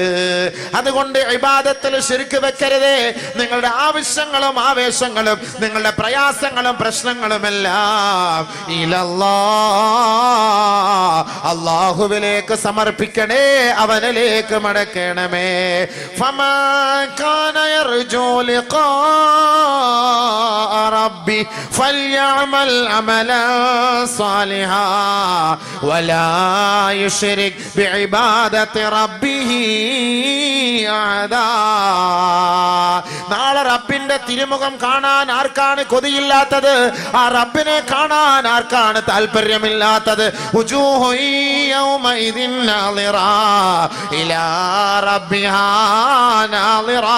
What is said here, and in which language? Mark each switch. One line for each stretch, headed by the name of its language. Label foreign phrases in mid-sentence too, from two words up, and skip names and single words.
Malayalam: അതുകൊണ്ട് ഇബാദത്തിൽ ശിർക്ക് വെക്കരുതേ. നിങ്ങളുടെ ആവശ്യങ്ങളും ആവേശങ്ങളും, നിങ്ങളുടെ പ്രയാസങ്ങളും പ്രശ്നങ്ങളുമെല്ലാം അല്ലാഹുവിലേക്ക് സമർപ്പിക്കണേ, അവനിലേക്ക് മടക്കണമേ.
Arabic: فمن كان يرجو لقاء ربي فليعمل عملا صالحا ولا يشرك بعبادة ربه أحدا.
Malayalam: നാളെ റബ്ബിന്റെ തിരുമുഖം കാണാൻ ആർക്കാണ് കൊതിയില്ലാത്തത്? ആ റബ്ബിനെ കാണാൻ ആർക്കാണ് താല്പര്യമില്ലാത്തത്?
Arabic: وجوه يومئذ ناضرة إلى ربها ناظرة.